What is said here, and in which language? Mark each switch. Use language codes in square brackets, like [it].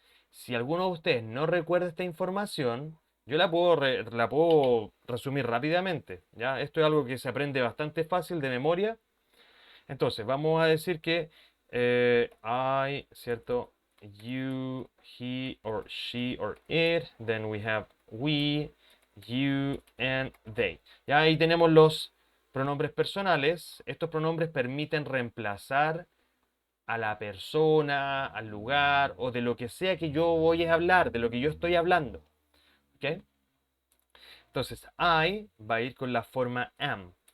[es] Si alguno de ustedes no recuerda esta información, yo la puedo resumir rápidamente. ¿Ya? Esto es algo que se aprende bastante fácil de memoria. Entonces, vamos a decir que I, ¿cierto? [en] You, he or she or it. Then we have we, you and they. [es] Ya ahí tenemos los pronombres personales. Estos pronombres permiten reemplazar a la persona, al lugar o de lo que sea que yo voy a hablar, de lo que yo estoy hablando. ¿Ok? Entonces, I va a ir con la forma am.